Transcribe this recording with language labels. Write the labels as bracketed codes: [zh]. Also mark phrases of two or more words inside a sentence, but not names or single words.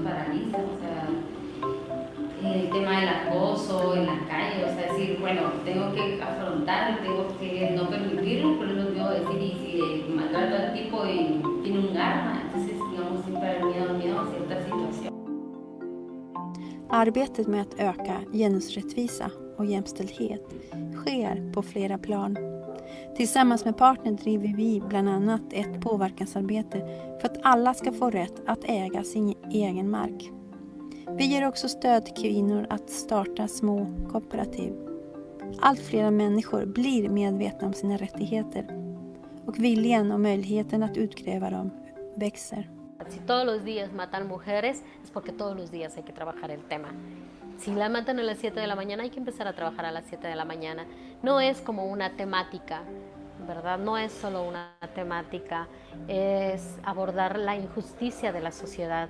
[es] paraliza, o sea, el tema del acoso en la calle, o sea, decir, bueno, tengo que afrontarlo, tengo que no permitirlo, pero no tengo que decir, y si maltrato al tipo y tiene un arma, entonces, digamos, siempre el miedo a cierta situación. [sv] Arbetet med att öka genusrättvisa och jämställdhet sker på flera plan. Tillsammans med partner driver vi bland annat ett påverkansarbete för att alla ska få rätt att äga sin egen mark. Vi ger också stöd till kvinnor att starta små kooperativ. Allt fler människor blir medvetna om sina rättigheter och viljan och möjligheten att utkräva dem växer. [es] Si todos los días matan mujeres, es porque todos los días hay que trabajar el tema. Si la matan a las 7 de la mañana, hay que empezar a trabajar a las 7 de la mañana. No es como una temática, ¿verdad? No es solo una temática, es abordar la injusticia de la sociedad.